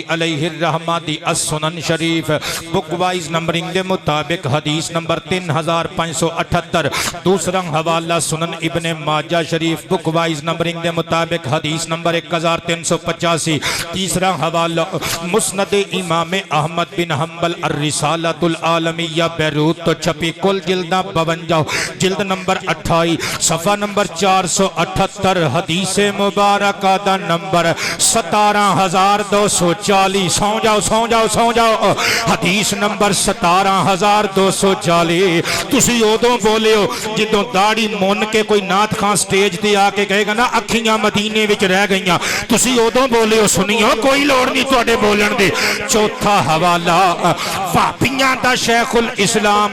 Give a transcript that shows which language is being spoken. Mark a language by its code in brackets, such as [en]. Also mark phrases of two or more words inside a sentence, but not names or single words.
[pa] علیہ الرحمہ دی السنن شریف [en] book wise numbering [pa] دے مطابق حدیث نمبر 3578 دوسرا حوالہ سنن ابن ماجہ شریف [en] book wise numbering [pa] دے مطابق حدیث نمبر 1385 تیسرا حوالہ مسند امام احمد بن حنبل الرسالۃ العالمیہ بیروت تو چھپی کل جلدہ 52 جلد نمبر 28 صفحہ نمبر 478 حدیث مبارکہ دا نمبر 17240 سو جاؤ حدیث نمبر 17240 تسی ادوں بولے ہو جدوں داڑھی مون کے کوئی نعت خان سٹیج تے آ کے کہے گا نا اکھیاں مدینے وچ رہ گئیاں تسی ادوں بولے ہو سنیو کوئی لوڑ نہیں تواڈے بولن دی چوتھا حوالہ وہابیاں دا شیخ الاسلام